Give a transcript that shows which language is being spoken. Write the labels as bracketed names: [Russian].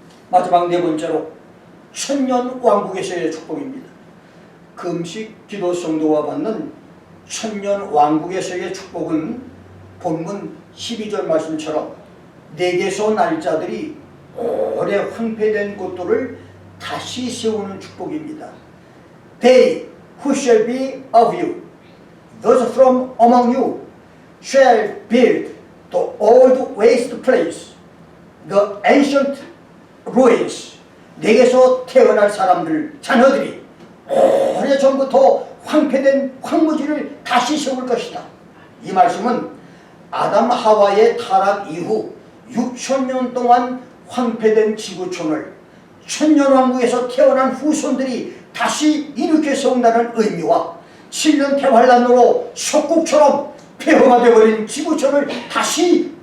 [Korean] 마지막 네 번째로 천년 왕국에서의 축복입니다. 금식 기도 성도가 받는 천년 왕국에서의 축복은 본문 12절 말씀처럼 내게서 날 자들이 오래 황폐된 곳들을 다시 세우는 축복입니다. [English] They who shall be of you, those from among you, shall build the old waste place, the ancient ruins. [Korean] 내게서 태어날 사람들, 자녀들이 오래전부터 황폐된 황무지를 다시 세울 것이다. 이 말씀은 아담 하와의 타락 이후 6천년 동안 황폐된 지구촌을 천년왕국에서 태어난 후손들이 다시 일으켜 세운다는 의미와 7년 대환란으로 석국처럼 폐허가 되어버린 지구촌을 다시